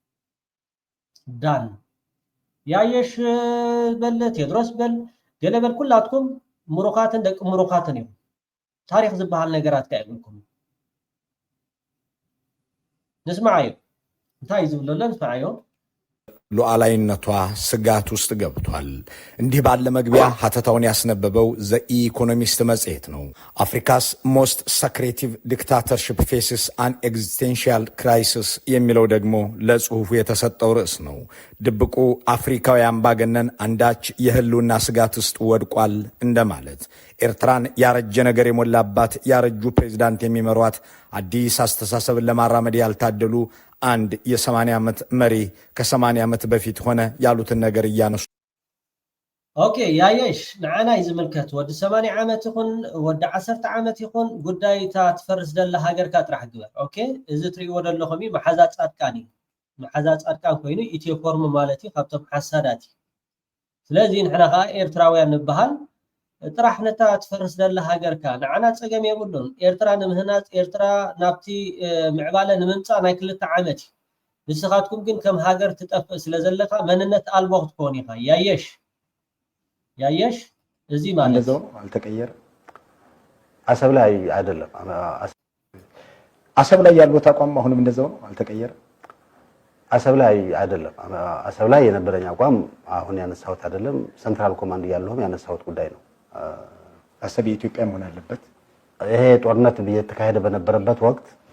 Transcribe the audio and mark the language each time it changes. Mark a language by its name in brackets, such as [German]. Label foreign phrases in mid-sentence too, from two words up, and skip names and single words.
[Tigrinya] ዳን ያየሽ በል ቴድሮስ በል ገለ በል ኩላትኩም ምሩኻትን ደቂ ምሩኻትን እዮም ታሪክ ዝበሃል ነገራት ከይብልኩም ንስማዓዩ እንታይ ዝብሎ ንስማዓዩ [Amharic] ሉዓላዊነቷ ስጋት ውስጥ ገብቷል። እንዲህ ባለ መግቢያ ሀተታውን ያስነበበው ዘ ኢኮኖሚስት መጽሔት ነው። አፍሪካስ [English] Most secretive dictatorship faces an existential crisis [Amharic] የሚለው ደግሞ ለጽሁፉ የተሰጠው ርዕስ ነው። ድብቁ አፍሪካዊ አምባገነን አንዳች የህልውና ስጋት ውስጥ ወድቋል እንደማለት። ኤርትራን ያረጀ ነገር የሞላባት ያረጁ ፕሬዝዳንት የሚመሯት አዲስ አስተሳሰብን ለማራመድ ያልታደሉ አንድ የ80 ዓመት መሪ ከ80 ዓመት በፊት ሆነ ያሉትን ነገር እያነሱ [Tigrinya] ኦኬ ያየሽ ንዓና ይዝምልከት ወዲ 80 ዓመት ይኹን ወዲ 10 ዓመት ይኹን ጉዳይታ ትፈርስ ደላ ሃገርካ ጥራሕ ግበር ኦኬ እዚ ትሪእዎ ደለኹም መሓዛ ጻድቃን ኮይኑ ኢትዮ ፎርም ማለት እዩ ካብቶም ሓሳዳት ስለዚ ንሕና ከዓ ኤርትራውያን ንበሃል ጥራሕ ነታ ትፈርስ ደላ ሃገርካ ንዓና ፀገም የብሉን ኤርትራ ንምህናፅ ኤርትራ ናብቲ ምዕባለ ንምምፃእ ናይ 2 ዓመት ንስኻትኩም ግን ከም ሃገር ትጠፍእ ስለ ዘለካ መንነት ኣልቦ ክትኮን ኢኻ ያየሽ እዚ ማለት [Amharic] ነው አልተቀየረ አሰብ ላይ አይደለም አሰብ ላይ ያለው ተቋም አሁንም እንደዛው ነው አልተቀየረ አሰብ ላይ አይደለም አሰብ ላይ የነበረኝ አቋም አሁን ያነሳሁት አይደለም ሴንትራል ኮማንድ ያለውም ያነሳሁት ጉዳይ ነው አሰብ የኢትዮጵያ መሆን አለበት ይሄ ጦርነት እየተካሄደ በነበረበት ወቅት